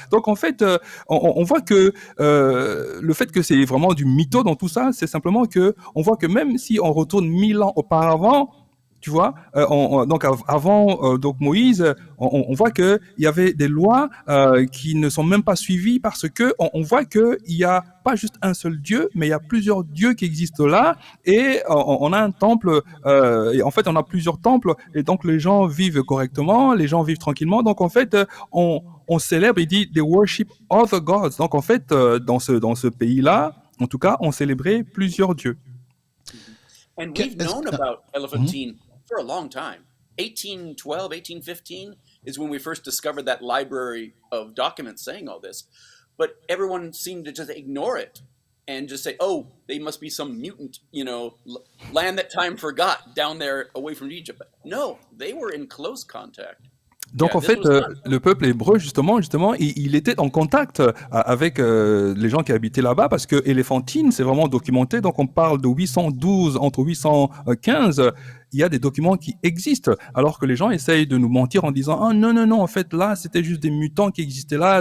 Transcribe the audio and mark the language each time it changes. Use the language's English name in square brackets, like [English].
[French] Donc en fait, on voit que le fait que c'est vraiment du mytho dans tout ça, c'est simplement que on voit que même si on retourne 1000 ans auparavant, tu vois, donc avant donc Moïse, on voit que il y avait des lois qui ne sont même pas suivies parce que on voit que il y a pas juste un seul Dieu, mais il y a plusieurs dieux qui existent là et on a un temple et en fait on a plusieurs temples et donc les gens vivent correctement, les gens vivent tranquillement. Donc en fait on célèbre, il dit [English] they worship other gods. [French] Donc en fait dans ce pays-là, en tout cas, on célébrait plusieurs dieux. [English] And we've known about Elephantine for a long time. 1812, 1815 is when we first discovered that library of documents saying all this. But everyone seemed to just ignore it and just say, oh, they must be some mutant, land that time forgot down there away from Egypt. But no, they were in close contact. [French] Donc en [English] this [French] fait, [English] was not [French] le peuple hébreu, justement, il était en contact avec les gens qui habitaient là-bas, parce que Elephantine, c'est vraiment documenté. Donc on parle de 812, entre 815, il y a des documents qui existent, alors que les gens essayent de nous mentir en disant ah non non non, en fait là c'était juste des mutants qui existaient là.